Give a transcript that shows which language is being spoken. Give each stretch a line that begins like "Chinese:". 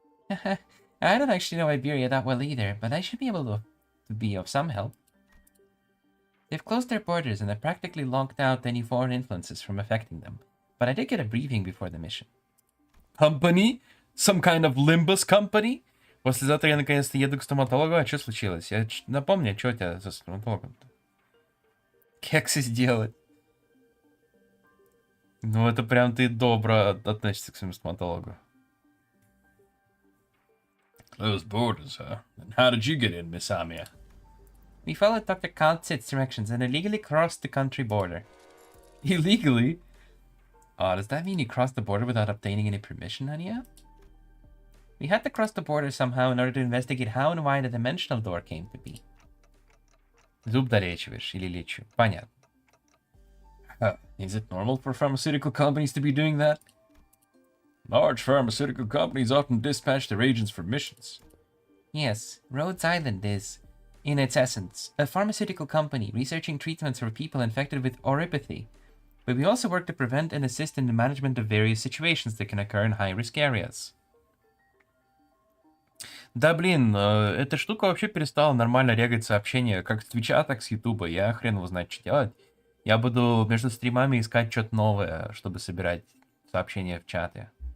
English: I don't actually know Iberia that well either, but I should be able to be of some help. They've closed their borders and have practically locked out any foreign influences from affecting them, but I did get a briefing before the mission. Company? Some kind of Limbus company?
Russian: Послезавтра я наконец-то еду к стоматологу, а что случилось? Напомни, что у тебя со стоматологом-то? Кексы сделать. Ну, это прям ты добро относишься к своему стоматологу.
English: Closed borders, huh? And how did you get in, Miss Amiya? We followed Dr. Kaltzit's directions and illegally crossed the country border. Illegally? Oh, does that mean you crossed the border without obtaining any permission, Anya? We had to cross the border somehow in order to investigate how and why the dimensional door came to be.
Russian: Зуб долечиваешь или лечу? Понятно.
English: Is it normal for pharmaceutical companies to be doing that? Large pharmaceutical companies often dispatch their agents for missions. Yes, Rhodes Island is, in its essence, a pharmaceutical company researching treatments for people infected with oropathy. But we also work to prevent and assist in the management of various situations that can occur in high-risk areas.
Russian: Да блин, эта штука вообще перестала нормально регать сообщения, как с Твича, так с Ютуба. Я хрен его знает, что делать. Я буду между стримами искать что-то новое, чтобы собирать сообщения в чате.